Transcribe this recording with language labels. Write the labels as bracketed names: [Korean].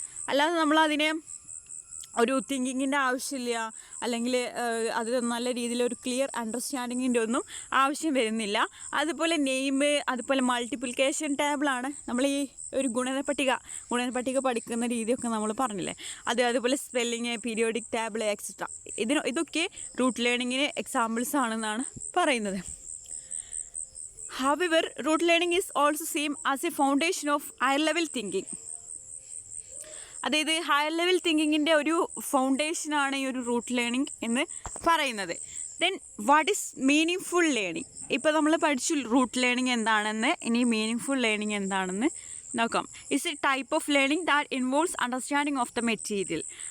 [Malayalam] അല്ലാതെ നമ്മളതിനെ ഒരു തിങ്കിങ്ങിൻ്റെ ആവശ്യമില്ല, അല്ലെങ്കിൽ അത് നല്ല രീതിയിലൊരു ക്ലിയർ അണ്ടർസ്റ്റാൻഡിങ്ങിൻ്റെ ഒന്നും ആവശ്യം വരുന്നില്ല. അതുപോലെ അതുപോലെ മൾട്ടിപ്ലിക്കേഷൻ ടേബിളാണ് നമ്മൾ ഈ ഒരു ഗുണനപ്പട്ടിക പഠിക്കുന്ന രീതിയൊക്കെ നമ്മൾ പറഞ്ഞില്ലേ, അതുപോലെ സ്പെല്ലിങ്, പീരിയോഡിക് ടേബിൾ എക്സെട്ര. ഇതൊക്കെ റൂട്ട് ലേണിങ്ങിന് എക്സാമ്പിൾസ് ആണെന്നാണ് പറയുന്നത്. [English] However, root learning is also seen as a foundation of higher level thinking. [Malayalam] അതായത് ഹയർ ലെവൽ തിങ്കിങ്ങിൻ്റെ ഒരു ഫൗണ്ടേഷനാണ് ഈ ഒരു റൂട്ട് ലേണിംഗ് എന്ന് പറയുന്നത്. [English] Then what is meaning learning? [Malayalam] ഇപ്പോൾ നമ്മൾ പഠിച്ചു റൂട്ട് ലേണിംഗ് എന്താണെന്ന്. ഇനി മീനിങ് ലേണിംഗ് എന്താണെന്ന് നോക്കാം. [English] It's a type of learning that involves understanding of the material.